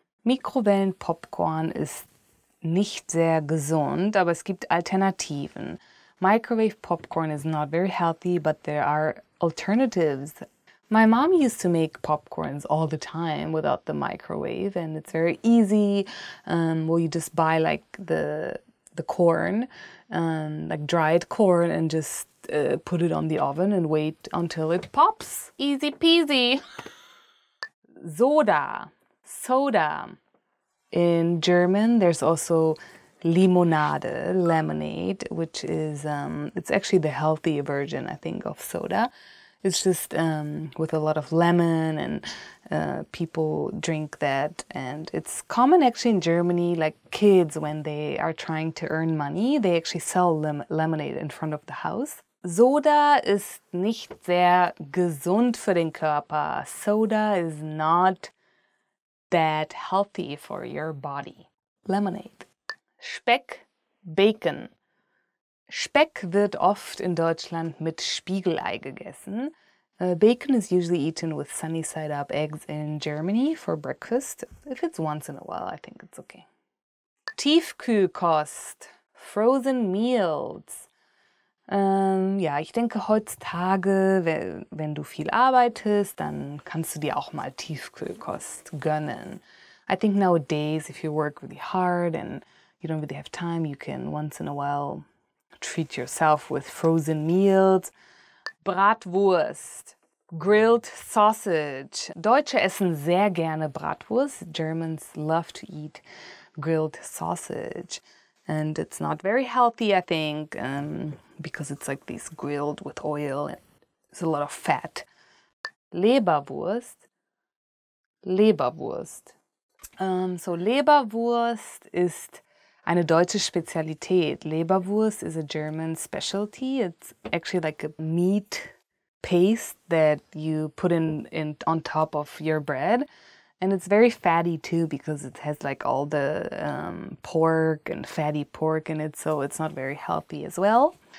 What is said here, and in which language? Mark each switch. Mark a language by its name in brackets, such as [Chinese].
[German] Mikrowellenpopcorn ist nicht sehr gesund, aber es gibt Alternativen. [English] Microwave popcorn is not very healthy, but there are alternatives. My mom used to make popcorns all the time without the microwave, and it's very easy. Well, you just buy like the corn, like dried corn, and just put it on the oven and wait until it pops. Easy peasy. Soda. In German, there's also Limonade, lemonade, which is, it's actually the healthy version, I think, of soda. It's just with a lot of lemon, and people drink that. And it's common actually in Germany, like kids, when they are trying to earn money, they actually sell lemonade in front of the house. [German] Soda ist nicht sehr gesund für den Körper. [English] Soda is not that healthy for your body. Lemonade. Speck, Bacon. [German] Speck wird oft in Deutschland mit Spiegelei gegessen. [English] Bacon is usually eaten with sunny side up eggs in Germany for breakfast. If it's once in a while, I think it's okay. Tiefkühlkost, frozen meals. [German] Ja, ich denke heutzutage, wenn du viel arbeitest, dann kannst du dir auch mal Tiefkühlkost gönnen. [English] I think nowadays, if you work really hard and you don't really have time, you can once in a while treat yourself with frozen meals. Bratwurst, grilled sausage. [German] Deutsche essen sehr gerne Bratwurst. [English] Germans love to eat grilled sausage. And it's not very healthy, I think, because it's like this grilled with oil and there's a lot of fat. Leberwurst. [German] Leberwurst. So Leberwurst ist eine deutsche Spezialität. [English] Leberwurst is a German specialty. It's actually like a meat paste that you put in on top of your bread. And it's very fatty too because it has like all the pork and fatty pork in it, so it's not very healthy as well.